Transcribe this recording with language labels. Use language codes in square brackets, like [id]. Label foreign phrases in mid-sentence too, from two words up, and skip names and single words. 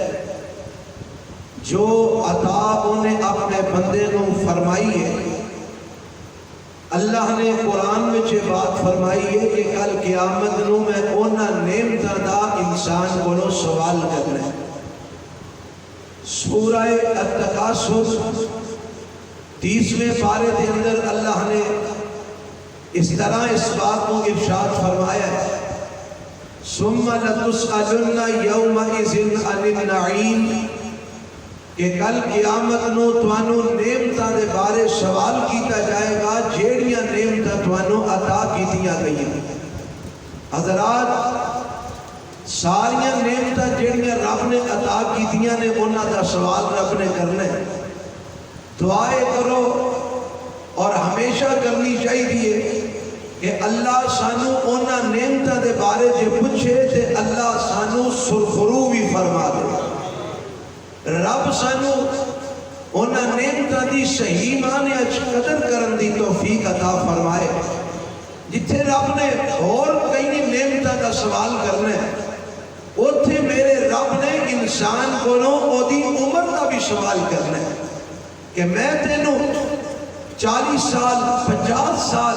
[ur] جو عطا انہیں اپنے بندے کو فرمائی ہے، اللہ نے قرآن میں یہ بات فرمائی ہے [pa] کہ کل قیامت نو میں اونا نعمتاں دا انسان کو سوال کرنا ہے۔ [ur] سورہ التکاثر 30ویں پارے کے اندر اللہ نے اس طرح اس بات کو ارشاد فرمایا ہے، [ar] ثم لتسألن یومئذ عن النعیم، [pa] کہ کل قیامت نو توانو نعمتاں دے بارے سوال کیتا جائے گا جیڑیاں نعمتاں توانو عطا کیتیاں گئی۔ حضرات، ساریاں نعمتاں جیڑیاں رب نے عطا کیتیاں نے انہاں دا سوال رب نے کرنا ہے۔ دعائے کرو اور ہمیشہ کرنی چاہیے کہ اللہ سانو اونا نعمتاں دے بارے جے پوچھے تے اللہ سانو سرخرو بھی فرما دے، رب سانو اونا نعمتاں دی صحیح معنی اچھ قدر کرن دی توفیق عطا فرمائے۔ جتھے رب نے اور کئی نعمتاں کا سوال کرنا ہے، اتھے میرے رب نے انسان کو او دی عمر کا بھی سوال کرنا ہے کہ میں تینوں 40 سال 50 سال